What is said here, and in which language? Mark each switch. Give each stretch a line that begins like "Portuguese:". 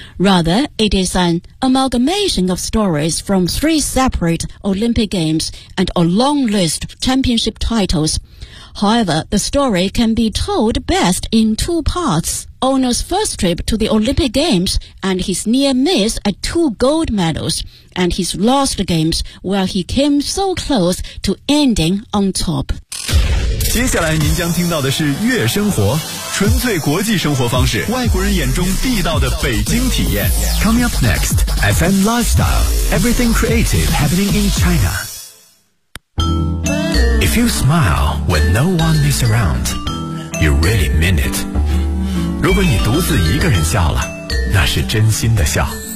English: Rather, it is an amalgamation of stories from three separate Olympic Games and a long list of championship titles. However, the story can be told best in two parts. Ono's first trip to the Olympic Games and his near miss at two gold medals, and his lost games where he came so close to ending on top.
Chinese: 接下来您将听到的是月生活，纯粹国际生活方式，外国人眼中地道的北京体验。
English: Coming up next, FM Lifestyle, everything creative happening in China. If you smile when no one is around, you really mean it.
Chinese: 如果你独自一个人笑了，那是真心的笑。